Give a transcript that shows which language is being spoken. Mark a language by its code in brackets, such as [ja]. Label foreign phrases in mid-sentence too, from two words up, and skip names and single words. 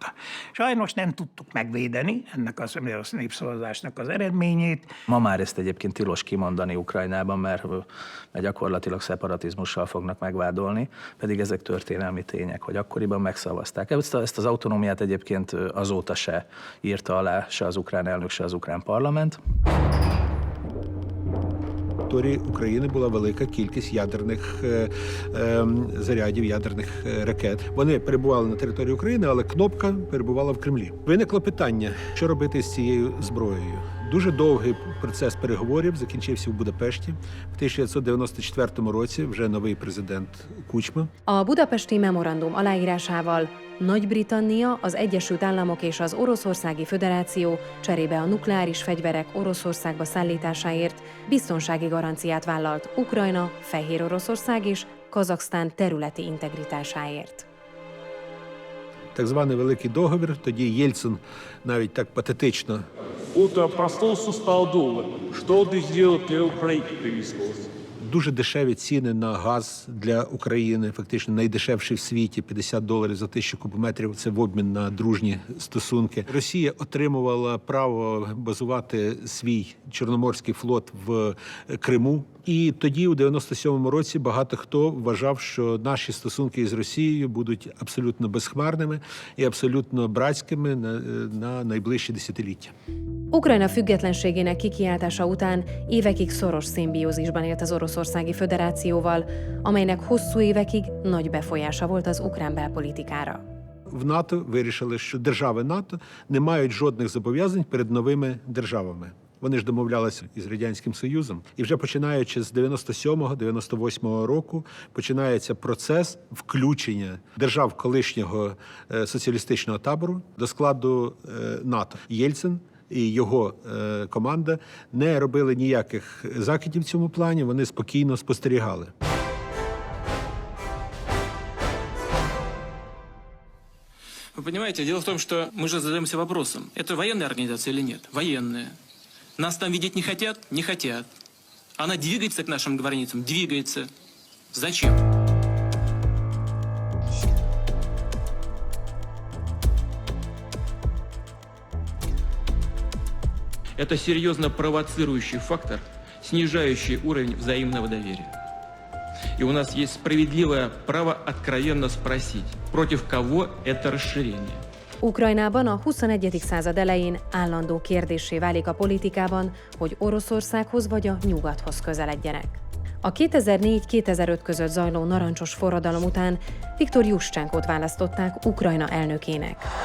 [hu] Sajnos nem tudtuk megvédeni ennek a népszavazásnak az eredményét. Ma már ezt egyébként tilos kimondani Ukrajnában, mert gyakorlatilag szeparatizmussal fognak megvádolni, pedig ezek történelmi tények, hogy akkoriban megszavazták. Ezt az autonómiát egyébként azóta se írta alá se az ukrán elnök, se az ukrán parlament. [uk] На території України була велика кількість ядерних зарядів, ядерних ракет. Вони перебували на території України, але кнопка перебувала в Кремлі. Виникло питання, що робити з цією зброєю. Дуже довгий процес переговорів закінчився в Будапешті. В 1994 році вже новий президент Kuchma. [hu] A budapesti memorandum aláírásával Nagy-Britannia, az Egyesült Államok és az Oroszországi Föderáció cserébe a nukleáris fegyverek Oroszországba szállításáért biztonsági garanciát vállalt Ukrajna, Fehéroroszország és Kazaksztán területi integritásáért. [uk] Так званий Великий договір, тоді Єльцин навіть так патетично. [ru] Будто проснулся, стал думать, что ты сделал для Украины, пересказал. [uk] Дуже дешеві ціни на газ для України, фактично найдешевший в світі, $50 за 1000 кубометрів, це в обмін на дружні стосунки. Росія отримувала право базувати свій Чорноморський флот в Криму. І тоді, у 97-му році, багато хто вважав, що наші стосунки із Росією будуть абсолютно безхмарними і абсолютно братськими на найближчі десятиліття. [hu] Ukrajna függetlenségének kikiáltása után évekig szoros szimbiózisban élt az Oroszországi Föderációval, amelynek hosszú évekig nagy befolyása volt az ukrán belpolitikára. [uk] В НАТО вирішили, що держави НАТО не мають жодних зобов'язань перед новими державами. Вони ж домовлялися із Радянським Союзом. І вже починаючи з 97-98 року починається процес включення держав колишнього соціалістичного табору до складу НАТО. Єльцин і його команда не робили ніяких закидів в цьому плані, вони спокійно спостерігали. [ru] Вы понимаете, дело в том, что мы же задаемся вопросом, это военная организация или нет? Военная. Нас там видеть не хотят? Не хотят. Она двигается к нашим границам? Двигается. Зачем? Это серьезно провоцирующий фактор, снижающий уровень взаимного доверия. И у нас есть справедливое право откровенно sпросить, против кого это расширение. [hu] Ukrajnában a 21. század elején állandó kérdéssé válik a politikában, hogy Oroszországhoz vagy a nyugathoz közeledjenek. A 2004-2005 között zajló narancsos forradalom után Viktor Jushchenkót választották Ukrajna elnökének.